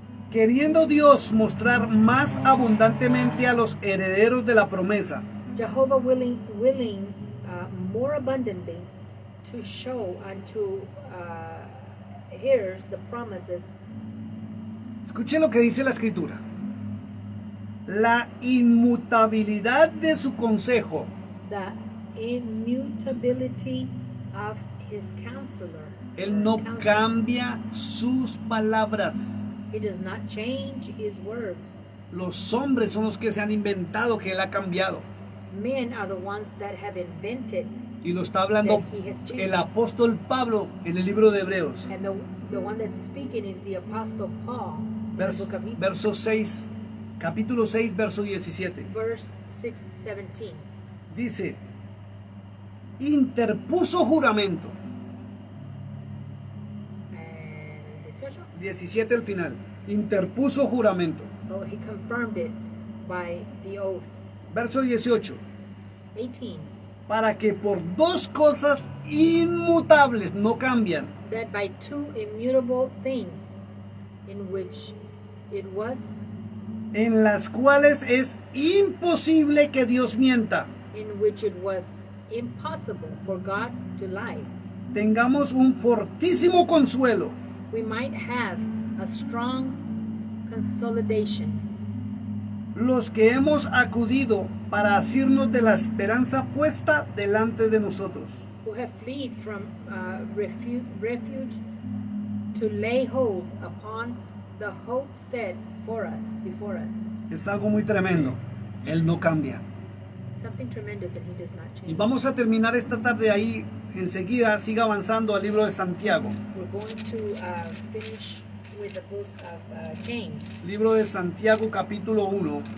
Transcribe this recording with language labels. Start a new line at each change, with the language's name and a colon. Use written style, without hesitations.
Spanish: queriendo Dios mostrar más abundantemente a los herederos de la promesa
English: Jehovah willing more abundantly to show unto heirs the promises.
Spanish: Escuche lo que dice la escritura. La inmutabilidad de su consejo
English: The immutability of his counselor.
Spanish: Él no
English: Counselor.
Spanish: cambia sus palabras.
English: He does not change his words.
Spanish: Los hombres son los que se han inventado que Él ha cambiado.
English: Men are the ones that have invented,
Spanish: Y lo está hablando
English: that he has changed.
Spanish: el apóstol Pablo en el libro de Hebreos.
English: And the one that's speaking is the Apostle Paul in the book of Hebrews,
Spanish: Verso 6, capítulo 6, verso 17.
English: verse 6:17.
Spanish: Dice, interpuso juramento.
English: And 18.
Spanish: 17 al final. Interpuso juramento.
English: Oh, he confirmed it by the oath.
Spanish: Verso 18.
English: 18.
Spanish: Para que por dos cosas inmutables, no cambian,
English: That by two immutable things, in which it was,
Spanish: en las cuales es imposible que Dios mienta,
English: in which it was impossible for God to lie,
Spanish: tengamos un fortísimo consuelo,
English: we might have a strong consolidation.
Spanish: los que hemos acudido para asirnos de la esperanza puesta delante de nosotros.
English: Who have fled from refuge to lay hold upon the hope set for us, before us.
Spanish: Es algo muy tremendo. Él no cambia.
English: Something tremendous that he does not
Spanish: Y
English: change.
Spanish: vamos a terminar esta tarde ahí. Enseguida siga avanzando al libro de Santiago.
English: We're going to finish with the book of James.
Spanish: Libro de Santiago capítulo 1,